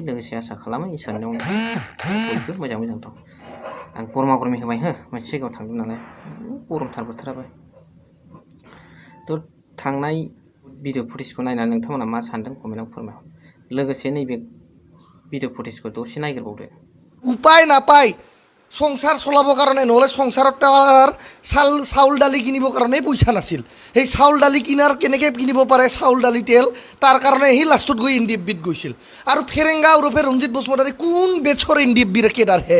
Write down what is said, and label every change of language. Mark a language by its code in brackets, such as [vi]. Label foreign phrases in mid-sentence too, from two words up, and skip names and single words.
[brx] लोगोसे आसा खालामो इसोरनियाव बयबो मोजां मोजां दं। आं गरमा गरमि होबाय हो, मोनसे जायगायाव थांदों नालाय गरमथार बोथोराबो। थ' थांनाय [en] video footage [brx] नायनानै नोंथांमोना मा सानदों कमेन्टआव फोरमायहर। लोगोसे नैबे [en] video footage [brx] दसे नायग्रोबावदो। [as] উপায় নাপায় সংসার চলাবৰ কাৰণে, নহ'লে সংসাৰত তাৰ চাউল দালি কিনিবৰ কাৰণে পইচা নাছিল। সেই চাউল দালি কেনেকৈ কিনিব পাৰে চাউল দালি তেল, তাৰ কাৰণে সি লাষ্টত গৈ NDFBত গৈছিল। আৰু ফেৰেংগা ওৰফে ৰঞ্জিত বসুমতাৰী কোন বেচৰ NDFBৰ কেডাৰ হে?